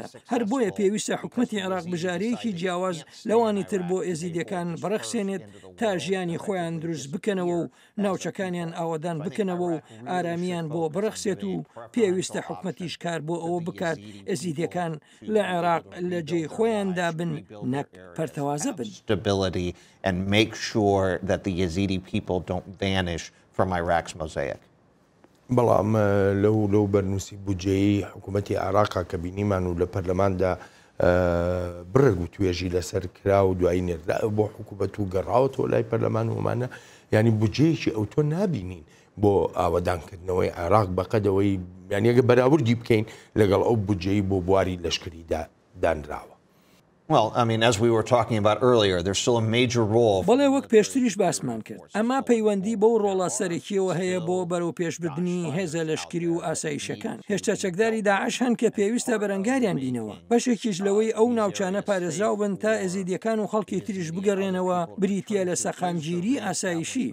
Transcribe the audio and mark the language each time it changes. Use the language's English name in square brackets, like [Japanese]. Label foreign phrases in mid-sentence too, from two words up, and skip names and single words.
[Central Kurdish] هەر بۆیە پێویستە حکومەتی عێراق بژارەیەکی جیاواز لەوانی تر بۆ ئێزیدیەکان بڕەخسێنێت تا ژیانی خۆیان دروست بکەنەوە و ناوچەکانیان ئاوادان بکەنەوە و ئارامیان بۆ بڕەخسێت و پێویستە حکومەتیش کار بۆ ئەوە بکات ئێزیدیەکان لە عێراق لە جێی خۆیاندا بن نەک پەرتەوازە بن. [English] Stability and make sure that the Yazidi people don't vanish from Iraq's mosaic. [Central Kurdish] بەڵام لەو بەرنووسی بودجەی حکوومەتی عێراقا کە بینیمان و لە پەرلەماندا بڕێک و توێژی لەسەر کرا و دوایی نێردا بۆ حکوومەت و گەڕاوەوە لای پەرلەمان ومانە ینی بودجەیەکی ئەو تۆ نابینین بۆ ئاوەدانکردنەوەی عێراق بەقەدەوەی یانیەگە بەراوردی بکەین لەگەڵ ئەو بودجەی بۆ بواری لەشکریدا دانراوە. [English] Well, I mean, as we were talking about earlier, there's still a major role. [Central Kurdish] بەڵێ وەک پێشتریش باسمان کرد ئەما پەیوەندی بەو ڕۆڵە سەرەکیەوە هەیە بۆ بەرەو پێشبردننی هێزە لەشکری و ئاسایشەکان. هێشتا چەکداری داعش هەن کە پێویستە بەرەنگاریان بینەوە. بەشێکیش لەوەی ئەو ناوچانە پارێزراو بن تا ئێزیدیەکان و خەڵکی تریش بگەڕێنەوە بریتە لە سەقامگیری ئاسایشی.